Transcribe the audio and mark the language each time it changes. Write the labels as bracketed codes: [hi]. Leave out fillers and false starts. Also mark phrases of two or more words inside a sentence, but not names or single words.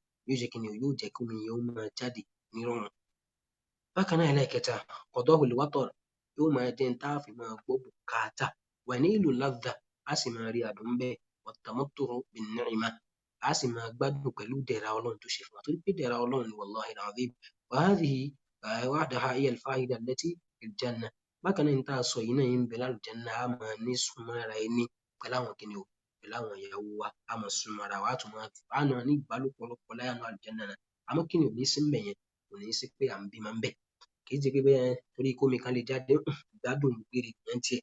[yo] Yóò jẹ́ kíni o, yóò jẹ́ kí omi yẹn ó máa jáde nírọ̀rùn. Bákan náà ẹlẹ́ẹ̀kẹta, [ar] قضاء الوطر, [yo] yóò máa jẹ́ n tá fi máa gbọ́ bùkátà. [ar] ونيل اللذة, [yo] á sì máa rí adùn ńbẹ̀. [ar] والتمتع بالنعمة, [yo] á sì máa gbádùn pẹ̀lú ìdẹ̀ra Ọlọ́run tó ṣe fún wa. Torí pé ìdẹ̀ra Ọlọ́run ni [ar] والله العظيم. وهذه وحدها هي الفائدة التي في الجنة. [yo] Bákan náà ní tá a sọ yìí náà ń bẹ lálùjánnà, á máa ní súnmọ́ra ẹni pẹ̀lú àwọn kíni o, pẹ̀lú àwọn ìyàwó wa, á máa súnmọ́ra wa, á máa ní ìbálòpọ̀ láyà nínú àlùjánnà náà. Àmọ́ kíni ò ní sí ńbẹ̀ yẹn, kò ní sí pé à ń bímọ ńbẹ̀. Kì í ṣe pé bóyá torí kómi kan lè jáde, ìgbádùn gbére nìyẹn ń tiẹ̀.